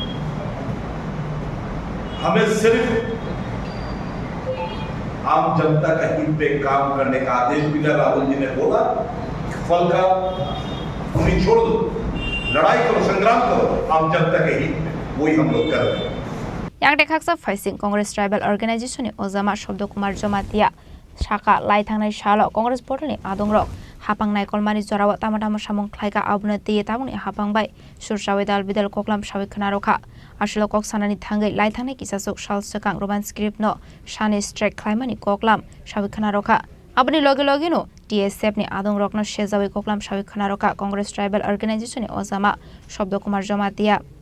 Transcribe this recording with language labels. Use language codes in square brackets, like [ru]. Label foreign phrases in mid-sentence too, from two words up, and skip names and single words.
[hi] हमें सिर्फ आम जनता का हित पे काम करने का आदेश मिला राहुल जी ने बोला फल का उन्हें छोड़ दो लड़ाई करो संग्राम करो आम जनता के हित में वही हम लोग कर रहे हैं [trp] yang dekhaksa faising congress tribal organization ozama shobdo kumar jamatia shaka lai thangnai salo congress portal ni adongrok hapang nai kolmani jorawa tamatama samung khlaika abuna tiye tamuni hapang bai sursawe dal bidal koklam sawe khana rokha aslo kok sanani thangai lai thangnai kisasuk sal sakang [en] roman script [trp] no shani strike khlaimani koklam sawe khana rokha abni loge loge no TSF ni adongrok no shejawe koklam sawe khana rokha congress tribal organization ozama shobdo kumar jamatia